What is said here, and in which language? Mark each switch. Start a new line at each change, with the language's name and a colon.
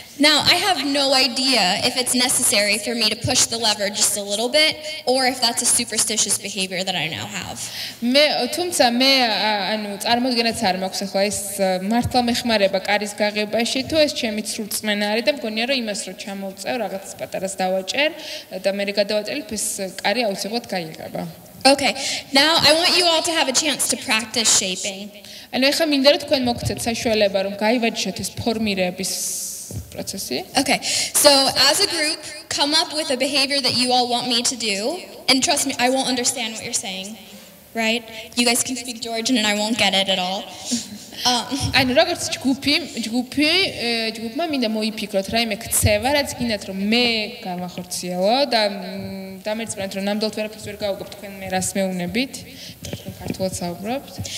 English: Now I have no idea if it's necessary for me to push the lever just a little bit, or if that's a superstitious behavior that I now have.
Georgian: თუმცა მე ანუ წარმოდგენაც არ მაქვს ახლა ეს მართლა მეხმარება კარის გაღებაში, თუ ეს ჩემი სრულწმენა არის და მგონია რომ იმას რომ ჩამოვწევ, რაღაც პატარას დავაჭერ და მე გადავაჭერებ, ეს კარი აუცილებლად გაიღება.
English: Okay, now I want you all to have a chance to practice shaping.
Georgian: ანუ ეხლა მინდა რომ თქვენ მოგცეთ საშუალება რომ გაივაჯიშოთ ეს ფორმირების პროცესი.
English: Okay, so as a group, come up with a behavior that you all want me to do, and trust me, I won't understand what you're saying, right? You guys can speak Georgian and I won't get it at all.
Georgian: ანუ როგორც ჯგუფმა მინდა მოიფიქროთ რაიმე ქცევა, რაც გინდათ რომ მე გავახორციელო და დამერწმუნდეთ რომ ნამდვილად ვერაფერს ვერ გავუგებ თქვენ მე რას მეუნებით, თქვენ ქართულად საუბრობთ.